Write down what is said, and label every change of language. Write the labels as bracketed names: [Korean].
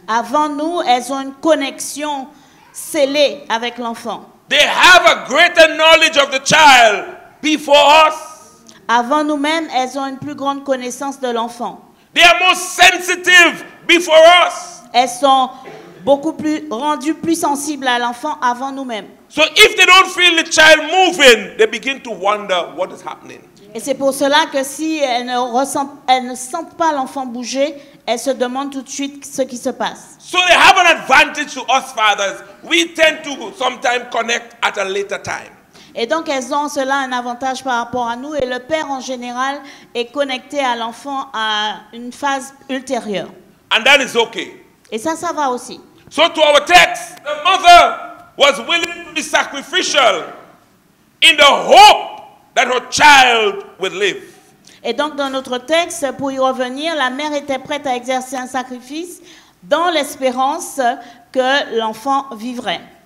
[French] Avant nous, elles ont une connexion scellée avec l'enfant. [English] They have a greater knowledge of the child before us. [French] Avant nous-mêmes, elles ont une plus grande connaissance de l'enfant. [English] They are more sensitive before us. [French] Elles sont beaucoup plus rendues plus sensibles à l'enfant avant nous-mêmes. [English] So if they don't feel the child moving, they begin to wonder what is happening. [French] Et c'est pour cela que si elles ne sentent pas l'enfant bouger, elles se demandent tout de suite ce qui se passe. [English] So they have an advantage to us fathers. We tend to sometimes connect at a later time. [French] Et donc elles ont cela un avantage par rapport à nous et le père en général est connecté à l'enfant à une phase ultérieure. [English] And that is okay. [French] Et ça va aussi. [English] So to our text, the mother was willing to be sacrificial in the hope that her child would live. [French] Et donc dans notre texte, pour y revenir, la mère était prête à exercer un sacrifice dans l'espérance que l'enfant vivrait.